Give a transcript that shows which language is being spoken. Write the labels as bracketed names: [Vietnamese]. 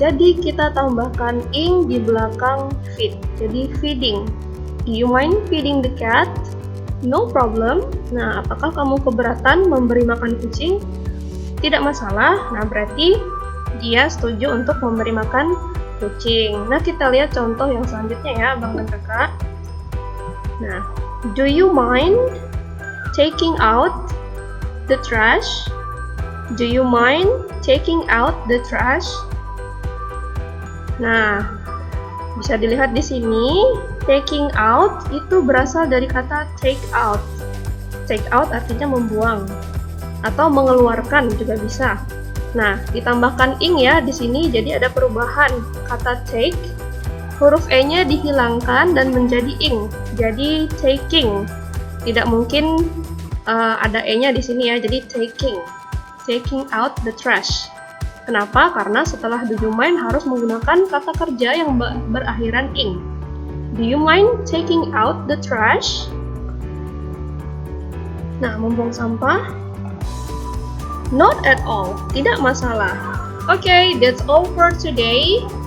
[Indonesian] Jadi kita tambahkan ing di belakang feed. Jadi feeding. [English] Do you mind feeding the cat? No problem. [Indonesian] Nah, apakah kamu keberatan memberi makan kucing? Tidak masalah. Nah, berarti dia setuju untuk memberi makan kucing. Nah, kita lihat contoh yang selanjutnya ya, Abang dan Kakak. [English] Nah, do you mind taking out the trash? Do you mind taking out the trash? [Indonesian] Nah, bisa dilihat di sini, taking out itu berasal dari kata take out. Take out artinya membuang atau mengeluarkan juga bisa. Nah, ditambahkan ing ya di sini, jadi ada perubahan kata take. Huruf e-nya dihilangkan dan menjadi ing. Jadi taking. Tidak mungkin ada e-nya di sini ya, jadi taking. [English] Taking out the trash. Kenapa? [Indonesian] Karena setelah do you mind harus menggunakan kata kerja yang berakhiran ing. [English] Do you mind taking out the trash? [Indonesian] Nah, membuang sampah? [English] Not at all, [Indonesian] tidak masalah. [English] Okay, that's all for today.